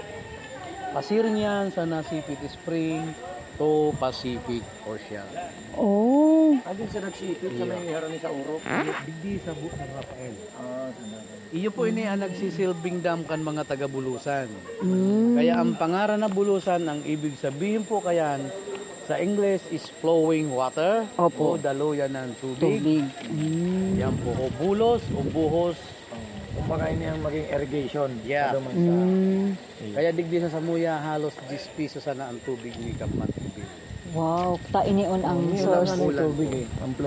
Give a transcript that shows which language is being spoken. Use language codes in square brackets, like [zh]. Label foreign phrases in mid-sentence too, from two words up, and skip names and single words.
[bik] Pasirin yan sa Nasipit Spring to Pacific Ocean. Oh. Alin sa nagsipit sa may harani sa Urok? Digdi sa San Rafael. Ah, sana. Iyo po ini ang nagsisilbing dam kan mga taga-Bulusan. Mm. Kaya ang pangaran na Bulusan, ang ibig sabihin po kayan sa English is [en] flowing water. [bik] Opo. [tl] O daluyan ng tubig. [bik] Tubig. Mm. Yan po o bulos o buhos. Kumbaga ini ang maging irrigation. Yeah. Ano man sa... Mm. Kaya digdi sa Samuya halos 10 piso sana ang tubig ni Kapmat Tubig. Wow, ta inion ang Ini source. ang tubig eh. Ang flow.